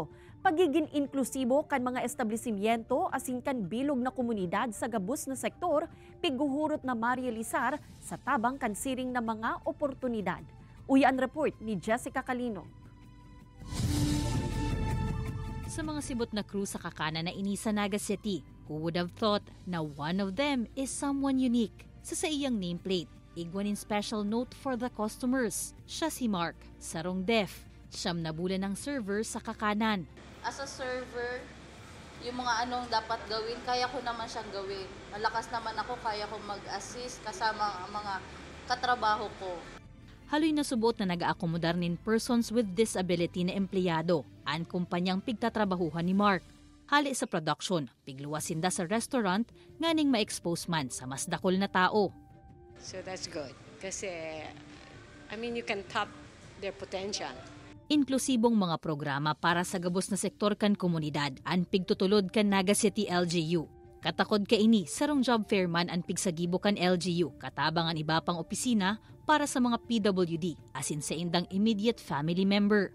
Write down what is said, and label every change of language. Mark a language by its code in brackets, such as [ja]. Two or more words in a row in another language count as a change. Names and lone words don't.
[bik] Pagiging inklusibo kan mga establishmento asin kan bilog na komunidad sa gabus na sektor, piguhurot na marealisar sa tabang kan siring na mga oportunidad. Uyan report ni Jessica Calino. Sa mga sibot na crew sa kakana na ini sa Naga City, [en] who would have thought na one of them is someone unique? [bik] Sa iyang nameplate, igwanin [en] special note for the customers. [bik] Siya si Mark, sarong deaf. Siyam na bulan ng server sa kakanan. [en] As a server, [tl] yung mga anong dapat gawin, kaya ko naman siyang gawin. Malakas naman ako, kaya ko mag-assist kasama ang mga katrabaho ko. [bik] Haloy na subot na nag-aakomodar nin [en] persons with disability [bik] na empleyado ang kumpanyang pigtatrabahuhan ni Mark. Hali sa production, pigluwasinda sa restaurant, nganing ma-expose man sa mas dakol na tao. [en] So that's good kasi, you can tap their potential. [bik] Inklusibong mga programa para sa gabos na sektor kan komunidad ang pigtutulod kan Naga City LGU. Katakod ka ini, sarong job fair man ang pigsagibo kan LGU, katabang ang iba pang opisina para sa mga PWD, asin sa indang [en] immediate family member.